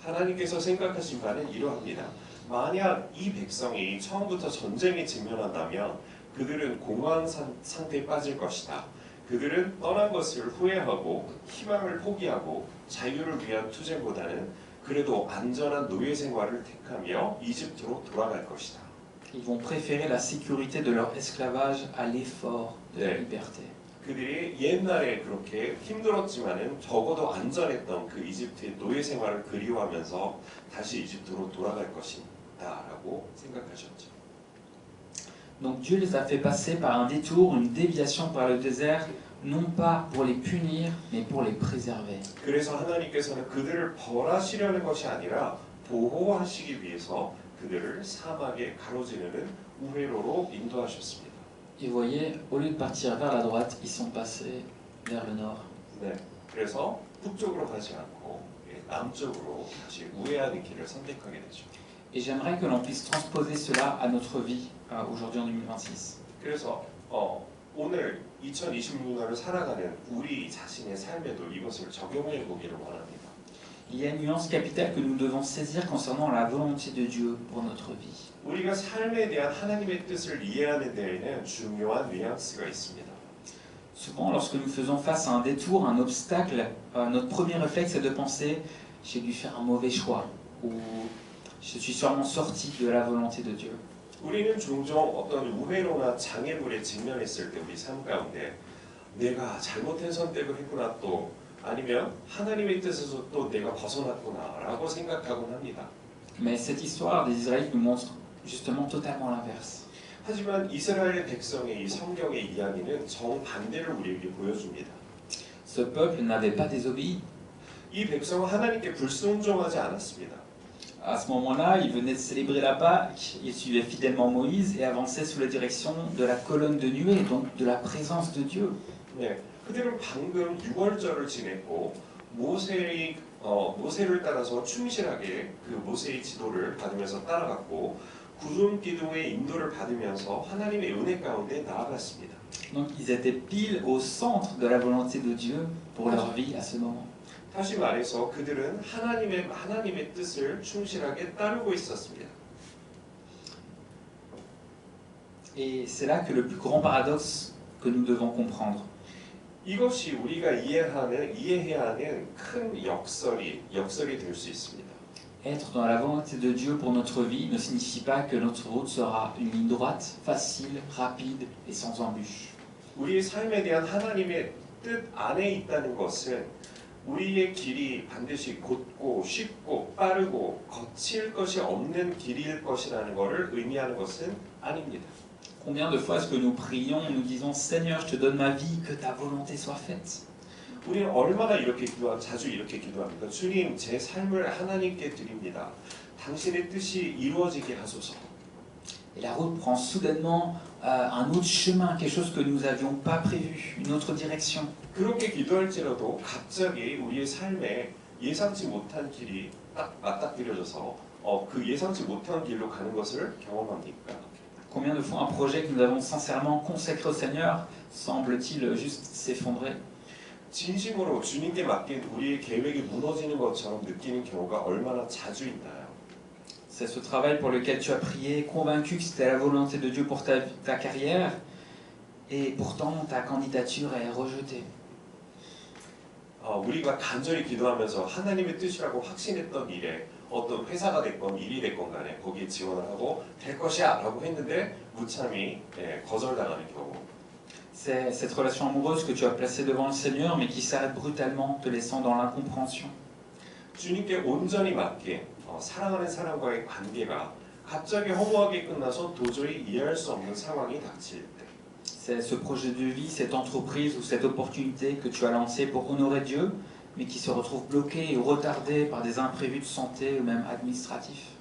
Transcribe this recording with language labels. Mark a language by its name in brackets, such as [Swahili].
[Korean] 하나님께서 생각하신 바는 이러합니다. 만약 이 백성이 처음부터 전쟁에 직면한다면 그들은 공허한 상태에 빠질 것이다. 그들은 떠난 것을 후회하고 희망을 포기하고 자유를 위한 투쟁보다는 그래도 안전한 노예 생활을 택하며 이집트로 돌아갈 것이다. [French] Ils vont préférer la sécurité de leur esclavage à l'effort de la [Korean] 네. [French] liberté. [Korean] 그들이 옛날에 그렇게 힘들었지만은 적어도 안전했던 그 이집트의 노예 생활을 그리워하면서 다시 이집트로 돌아갈 것이다라고 생각하셨죠. [French] Donc Dieu les a fait passer par un détour, une déviation par le désert, non pas pour les punir, mais pour les préserver. [Korean] 그래서 하나님께서는 그들을 벌하시려는 것이 아니라 보호하시기 위해서 그들을 사막에 가로지르는 우회로로 인도하셨습니다. [French] Et voyez, au lieu de partir vers la droite, ils sont passés vers le nord. [Korean] 네, 그래서 북쪽으로 가지 않고 남쪽으로 다시 우회하는 길을 선택하게 되죠. [French] Et j'aimerais que l'on puisse transposer cela à notre vie aujourd'hui en 2026. [Korean] 그래서 오늘 2026년을 살아가는 우리 자신의 삶에도 이것을 적용해 보기를 원합니다. [French] Il y a une nuance capitale que nous devons saisir concernant la volonté de Dieu pour notre vie. [Korean] 우리가 삶에 대한 하나님의 뜻을 이해하는 데에는 중요한 뉘앙스가 있습니다. [French] Souvent, lorsque nous faisons face à un détour, un obstacle, notre premier réflexe est de penser « j'ai dû faire un mauvais choix » ou « je suis sûrement sorti de la volonté de Dieu ». [Korean] 우리는 종종 어떤 우회로나 장애물에 직면했을 때 우리 삶 가운데 내가 잘못된 선택을 했구나 또 아니면 하나님의 뜻에서 또 내가 벗어났구나라고 생각하곤 합니다. [French] Mais cette histoire des Israélites nous montre justement totalement l'inverse. [Korean] 하지만 이스라엘 백성의 이 성경의 이야기는 정반대를 우리에게 보여줍니다. [French] Ce peuple n'avait pas désobéi. [Korean] 이 백성은 하나님께 불순종하지 않았습니다. [French] À ce moment-là, ils venaient de célébrer la Pâque, ils suivaient fidèlement Moïse et avançaient sous la direction de la colonne de nuée, donc de la présence de Dieu. [Korean] 네, 그들은 방금 6월절을 지냈고 모세를 따라서 충실하게 그 모세의 지도를 받으면서 따라갔고 구름 기둥의 인도를 받으면서 하나님의 은혜 가운데 나아갔습니다. [French] Donc ils étaient pile au centre de la volonté de Dieu pour leur vie à ce moment. [Korean] 다시 말해서 그들은 하나님의 뜻을 충실하게 따르고 있었습니다. [French] Et c'est là que le plus grand paradoxe que nous devons comprendre. [Korean] 이것이 우리가 이해해야 하는 큰 역설이 될 수 있습니다. [French] Être dans la volonté de Dieu pour notre vie ne signifie pas que notre route sera une ligne droite, facile, rapide et sans embûches. [Korean] 우리의 삶에 대한 하나님의 뜻 안에 있다는 것은 우리의 길이 반드시 곧고 쉽고 빠르고 거칠 것이 없는 길일 것이라는 것을 의미하는 것은 아닙니다. [French] Combien de fois est-ce que nous prions, nous disons Seigneur, je te donne ma vie, que ta volonté soit faite. [Korean] 우리는 얼마나 자주 이렇게 기도합니까? 주님, 제 삶을 하나님께 드립니다. 당신의 뜻이 이루어지게 하소서. [French] Et la route prend soudainement un autre chemin, quelque chose que nous n'avions pas prévu, une autre direction. [Korean] 그렇게 기도할지라도 갑자기 우리의 삶에 예상치 못한 길이 딱 맞닥뜨려져서 그 예상치 못한 길로 가는 것을 경험합니까? [French] Combien de fois un projet que nous avons sincèrement consacré au Seigneur semble-t-il juste s'effondrer? [Korean] 진심으로 주님께 맡긴 우리의 계획이 무너지는 것처럼 느끼는 경우가 얼마나 자주 있나요? [French] C'est ce travail pour lequel tu as prié, convaincu que c'était la volonté de Dieu pour ta carrière, et pourtant ta candidature est rejetée. [Korean] 우리가 간절히 기도하면서 하나님의 뜻이라고 확신했던 일에 어떤 회사가 됐건 일이 됐건 간에 거기에 지원을 하고 될 것이야 라고 했는데 무참히 거절당하는 경우. [French] C'est cette relation amoureuse que tu as placée devant le Seigneur, mais qui s'arrête brutalement, te laissant dans l'incompréhension. [Korean] 주님께 온전히 맡긴 사랑하는 사람과의 관계가 갑자기 허무하게 끝나서 도저히 이해할 수 없는 상황이 닥칠 때. [French] C'est ce projet de vie, cette entreprise ou cette opportunité que tu as lancée pour honorer Dieu, mais qui se retrouve bloquée ou retardée par des imprévus de santé ou même administratifs.